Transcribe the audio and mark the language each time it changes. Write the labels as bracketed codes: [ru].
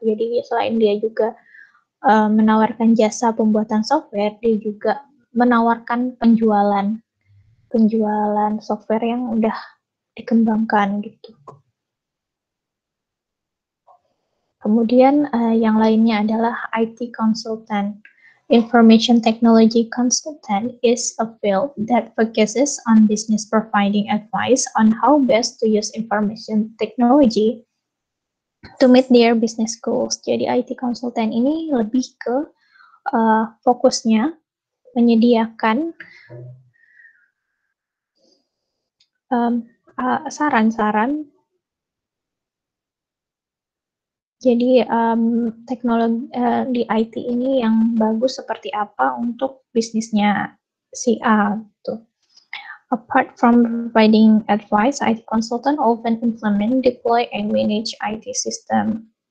[id] Jadi selain dia juga menawarkan jasa pembuatan software, dia juga menawarkan penjualan software yang udah dikembangkan gitu. Kemudian yang lainnya adalah IT consultant. [en] Information technology consultant is a field that focuses on business providing advice on how best to use information technology to meet their business goals. [id] Jadi IT consultant ini lebih ke fokusnya menyediakan saran-saran. Jadi teknologi di IT ini yang bagus seperti apa untuk bisnisnya si A gitu. [en] Apart from providing advice, IT consultant often implement, deploy, and manage IT system.